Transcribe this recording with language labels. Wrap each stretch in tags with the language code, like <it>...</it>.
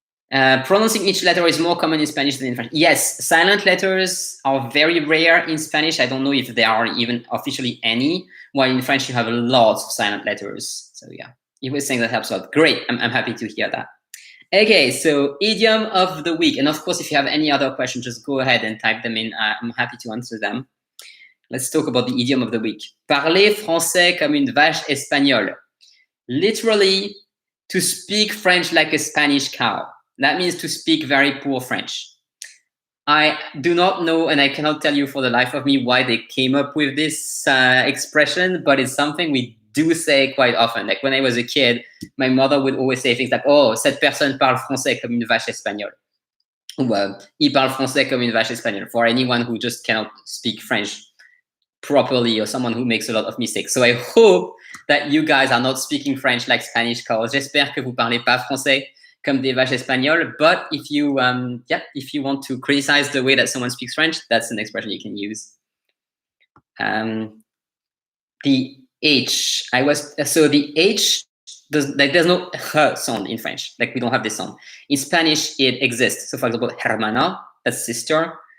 <en>Pronouncing each letter is more common in Spanish than in French. Yes, silent letters are very rare in Spanish. I don't know if there are even officially any, while in French you have lots of silent letters. So yeah. You were saying that helps out. Great, I'm happy to hear that. Okay, so idiom of the week. And of course, if you have any other questions, just go ahead and type them in. I'm happy to answer them. Let's talk about the idiom of the week.</en> <fr>Parler français comme une vache espagnole.</fr> <en>Literally, to speak French like a Spanish cow. That means to speak very poor French. I do not know, and I cannot tell you for the life of me why they came up with this expression, but it's something we do say quite often. Like when I was a kid, my mother would always say things like, oh,</en> <fr>cette personne parle français comme une vache espagnole. Ou il parle français comme une vache espagnole,</fr> <en>for anyone who just cannot speak French properly or someone who makes a lot of mistakes. So I hope that you guys are not speaking French like Spanish cows.</en> <fr>J'espère que vous parlez pas français comme des vaches espagnoles.</fr> <en>But if you want to criticize the way that someone speaks French, that's an expression you can use. The H. The H there's no h sound in French. Like we don't have this sound. In Spanish, it exists. So for example, hermana, that's sister.</en>